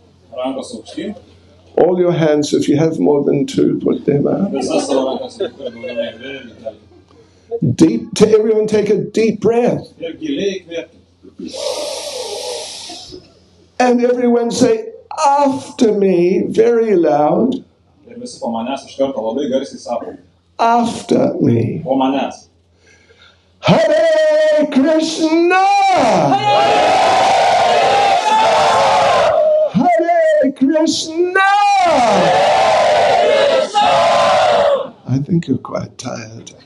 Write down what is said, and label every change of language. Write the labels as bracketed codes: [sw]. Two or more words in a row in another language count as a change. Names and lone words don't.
[en] All your hands, if you have more than two, put them out. Everyone take a deep breath. And everyone say, after me, very loud. [lt] Ir visi po manęs iš karto labai garsiai sako. [en] After me. [lt] Po manęs. [en] Hare Krishna! Hare Krishna! I think you're quite tired.